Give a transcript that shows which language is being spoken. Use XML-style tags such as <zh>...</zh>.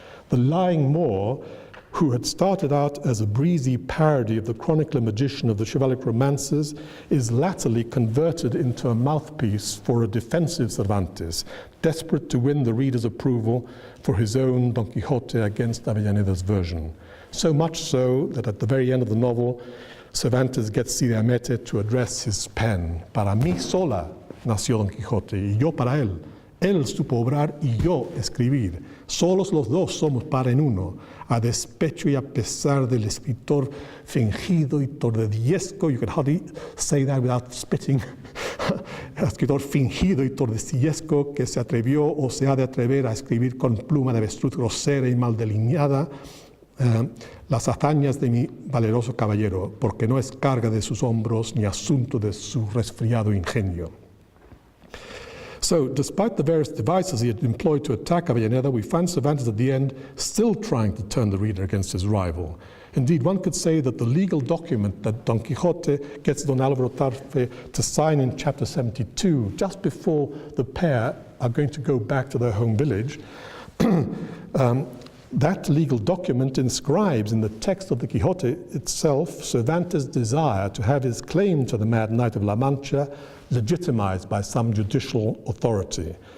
<en>The lying Moor, who had started out as a breezy parody of the chronicler magician of the chivalric romances, is latterly converted into a mouthpiece for a defensive Cervantes, desperate to win the reader's approval for his own Don Quixote against Avellaneda's version. So much so that at the very end of the novel, Cervantes gets Cide Hamete to address his pen.</en> <es>Para mí sola nació Don Quijote, y yo para él. Él supo obrar y yo escribir. Solos los dos somos par en uno, a despecho y a pesar del escritor fingido y tordesillesco.</es> <en>You can hardly say that without spitting.</en> <es>Escritor fingido y tordesillesco que se atrevió o se ha de atrever a escribir con pluma de avestruz grosera y mal delineada las hazañas de mi valeroso caballero, porque no es carga de sus hombros ni asunto de su resfriado ingenio.</es> <en>So, despite the various devices he had employed to attack Avellaneda, we find Cervantes at the end still trying to turn the reader against his rival. Indeed, one could say that the legal document that Don Quixote gets Don Álvaro Tarfe to sign in chapter 72, just before the pair are going to go back to their home village, that legal document inscribes in the text of the Quixote itself Cervantes' desire to have his claim to the Mad Knight of La Mancha legitimized by some judicial authority.</en>